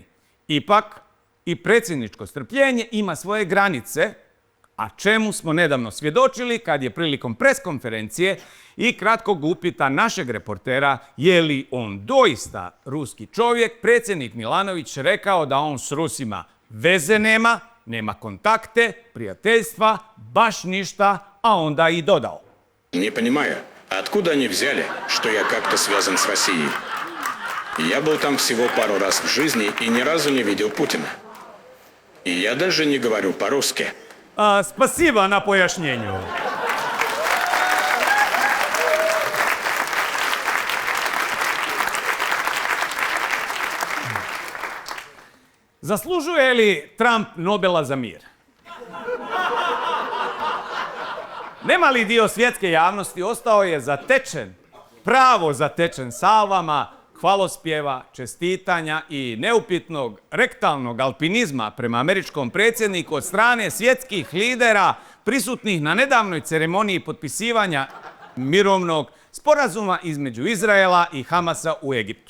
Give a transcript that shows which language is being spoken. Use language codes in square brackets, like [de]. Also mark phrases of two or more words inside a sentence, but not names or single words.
[hr] Ipak, i predsjedničko strpljenje ima svoje granice, a čemu smo nedavno svjedočili kad je prilikom preskonferencije i kratkog upita našeg reportera je li on doista ruski čovjek, predsjednik Milanović rekao da on s Rusima veze nema kontakte, prijateljstva, baš ništa, a onda i dodao. [ru] Не понимаю, откуда они взяли, что я как-то связан с Россией? Я был там всего пару раз в жизни и ни разу не видел Путина. И я даже не говорю по-русски. [hr] Spasiba na pojašnjenju. Zaslužuje li Trump Nobela za mir? Nemali dio svjetske javnosti ostao je zatečen, pravo zatečen salvama, hvalospjeva, čestitanja i neupitnog rektalnog alpinizma prema američkom predsjedniku od strane svjetskih lidera prisutnih na nedavnoj ceremoniji potpisivanja mirovnog sporazuma između Izraela i Hamasa u Egiptu.